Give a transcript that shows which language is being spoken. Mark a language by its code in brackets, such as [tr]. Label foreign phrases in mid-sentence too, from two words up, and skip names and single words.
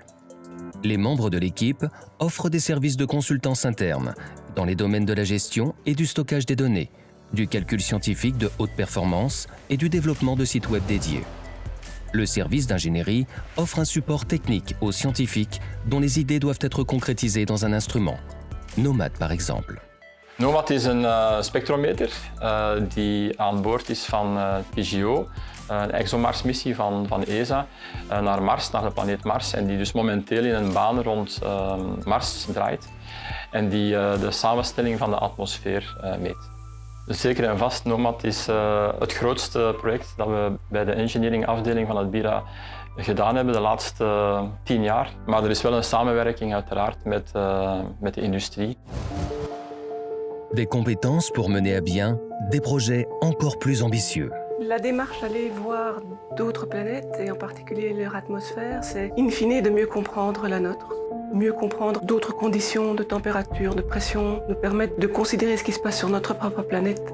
[fr] Les membres de l'équipe offrent des services de consultance interne dans les domaines de la gestion et du stockage des données, du calcul scientifique de haute performance et du développement de sites web dédiés. Le service d'ingénierie offre un support technique aux scientifiques dont les idées doivent être concrétisées dans un instrument. Nomad par exemple. [nl] Nomad is een spectrometer die aan boord is van PGO, een ExoMars-missie van ESA, naar Mars, naar de planeet Mars, en die dus momenteel in een baan rond Mars draait en die de samenstelling van de atmosfeer meet. Dus zeker en vast, Nomad is het grootste project dat we bij de engineeringafdeling van het BIRA gedaan hebben de laatste 10 jaar. Maar er is wel een samenwerking uiteraard met de industrie. [fr] Des compétences pour mener à bien des projets encore plus ambitieux. La démarche d'aller voir d'autres planètes, et en particulier leur atmosphère, c'est in fine de mieux comprendre la nôtre. Mieux comprendre d'autres conditions de température, de pression, nous permettre de considérer ce qui se passe sur notre propre planète.